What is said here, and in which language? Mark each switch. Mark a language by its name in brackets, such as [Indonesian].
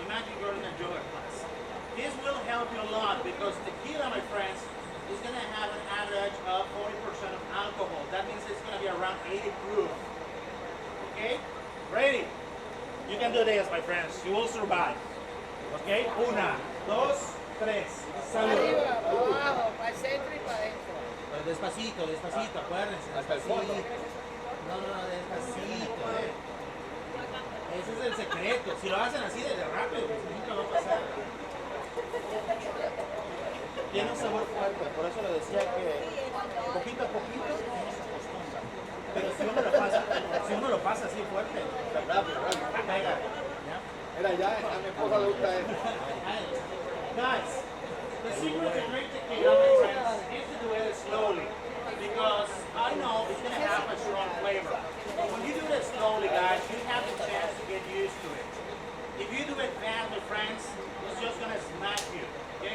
[English] Imagine you're in a yoga class. This will help you a lot because tequila, my friends, is going to have an average of 40% of alcohol. That means it's going to be around 80 proof. Okay? Ready? You can do this, my friends. You will survive. Okay? [Spanish] Una, dos, tres. Salud. Arriba, para abajo, para el centro y para adentro. Despacito, despacito, acuérdense. Despacito. No, despacito. Ese es el secreto. Si lo hacen así de rápido, pues nunca va a pasar. Tiene un sabor fuerte, por eso le decía que poquito a poquito uno se acostumbra. Pero si uno lo pasa así fuerte, Rápido. pega. ¿Ya? Mira, ya a mi esposa le gusta esto. [English] Guys, the secret to drink tequila, my friends, is to do it slowly. Because I know it's going to have a strong flavor. But when you do it slowly, guys, you have the chance to get used to it. If you do it fast, my friends, it's just going to smack you. Okay?